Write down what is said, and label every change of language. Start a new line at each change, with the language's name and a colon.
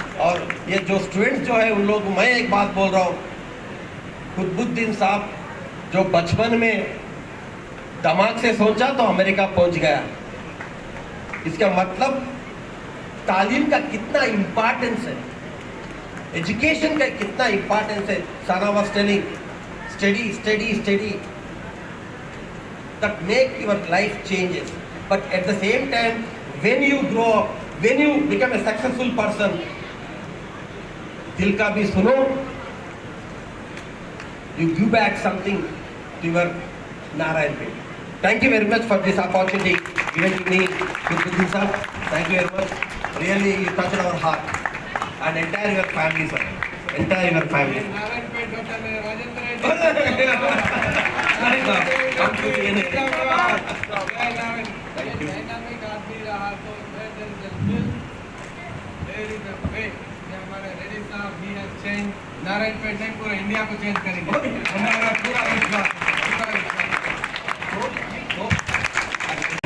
Hindi: और ये जो स्टूडेंट्स जो है उन लोग, मैं एक बात बोल रहा हूँ, कुतुबुद्दीन साहब जो बचपन में दिमाग से सोचा तो अमेरिका पहुंच गया। इसका मतलब तालीम का कितना इम्पोर्टेंस है, एजुकेशन का कितना इम्पोर्टेंस है।
English: Sana was telling, study study study that make your life changes, but at the same time when you grow up, when you become a successful person,
Hindi: दिल का भी सुनो,
English: you give back something to your Narayanpet. Thank you very much for this opportunity given to me, Kutubuddin sir. Thank you very much. Really, you touched our heart and entire your family, sir. Entire your family.
Hindi: Narayanpet doctor में Rajendra
English: Come to the end.
Hindi: Dynamic आदमी रहा तो हमारे रेड्डी साहब भी है change, Narayanpet ने पूरा इंडिया को चेंज करेंगे, हमारा पूरा विश्वास